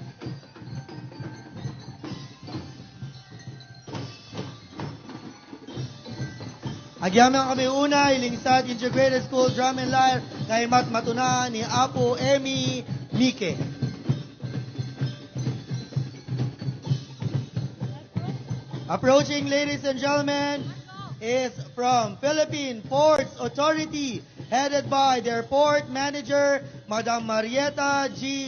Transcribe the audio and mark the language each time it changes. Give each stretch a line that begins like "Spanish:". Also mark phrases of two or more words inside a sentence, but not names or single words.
Iloko: Agyamang kami una, Lingsat Integrated School Drum and Lyre, kay matuna ni Apo Emi Mike.
English: Approaching, ladies and gentlemen, is from Philippine Ports Authority, headed by their port manager, Madam Marieta G.